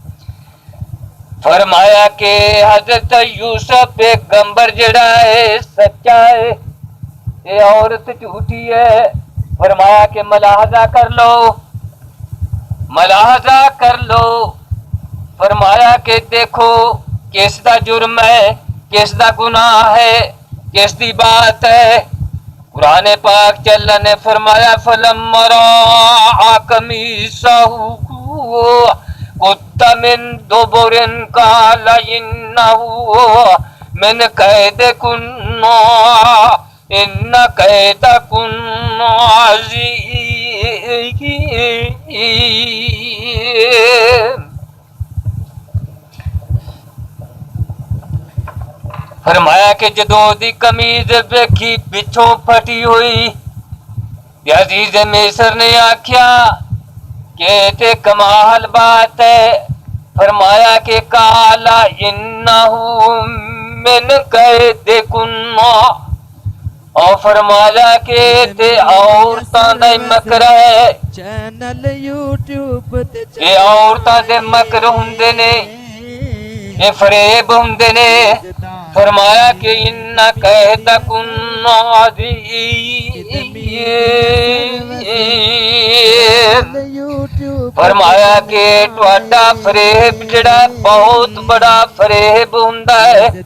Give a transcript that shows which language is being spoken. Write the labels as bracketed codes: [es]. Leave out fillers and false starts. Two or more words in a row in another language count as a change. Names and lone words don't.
[pa] فرمایا کہ حضرت یوسف پیغمبر جڑا ہے سچا ہے، یہ عورت جھوٹی ہے. فرمایا کہ ملاحظہ کر لو، ملاحظہ کر لو, मुलाहजा कर लो। فرمایا کہ دیکھو کسدا جرم ہے، کسدا گناہ ہے، کسدی بات ہے. قرآن پاک چلا نے فرمایا [ar] فلما رأى قميصه قد من دبر قال إنه من كيدكن إن كيدكن عظيم. [pa] فرمایا کہ جدوں دی قمیض ویکھی پچھوں پھٹی ہوئی، عزیز مصر نے آکھیا کہ تے کمال بات ہے. فرمایا کہ [ar] قال إنه من كيدكن, [pa] اور فرمایا کہ تے عورتاں دا مکر ہے, چینل یوٹیوب تے یہ عورتاں دے مکر ہندے نے. یہ فریب ہندے نے. فرمایا کہ [ar] إنا كهتا كنا [pa] فرمایا کہ تہاڈا فریب جہڑا بہت بڑا فریب ہندا ہے.